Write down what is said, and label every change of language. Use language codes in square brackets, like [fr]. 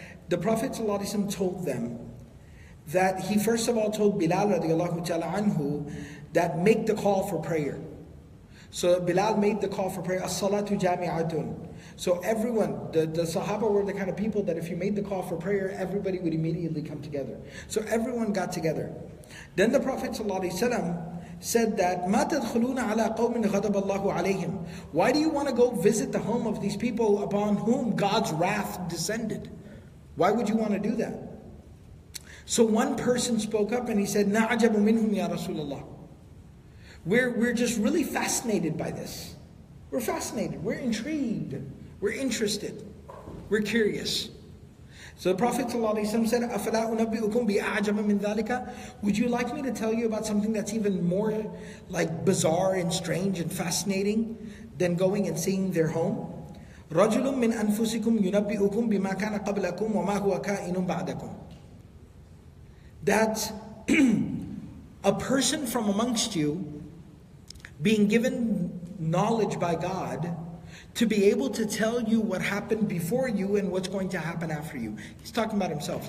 [en] The Prophet ﷺ told them that he first of all told Bilal radiallahu ta'ala anhu that make the call for prayer. So Bilal made the call for prayer, [ar] as-salatu jami'atun. [en] So everyone, the Sahaba were the kind of people that if you made the call for prayer, everybody would immediately come together. So everyone got together. Then the Prophet ﷺ said that, [ar] مَا تَدْخُلُونَ عَلَىٰ قَوْمٍ غَضَبَ اللَّهُ عَلَيْهِمْ. [en] Why do you want to go visit the home of these people upon whom God's wrath descended? Why would you want to do that? So one person spoke up and he said, [ar] نَعْجَبُ مِنْهُمْ يَا رَسُولَ اللَّهِ. [en] We're just really fascinated by this. We're fascinated. We're intrigued. We're interested. We're curious. So the Prophet ﷺ said, أَفَلَا أُنَبِّئُكُمْ بِأَعْجَبَ مِنْ ذَلِكَ. Would you like me to tell you about something that's even more like bizarre and strange and fascinating than going and seeing their home? [ar] رَجُلٌ مِّنْ أَنفُسِكُمْ يُنَبِّئُكُمْ بِمَا كَانَ قَبْلَكُمْ وَمَا هُوَ كَائِنٌ بَعْدَكُمْ. [en] That a person from amongst you being given knowledge by God to be able to tell you what happened before you and what's going to happen after you. He's talking about himself.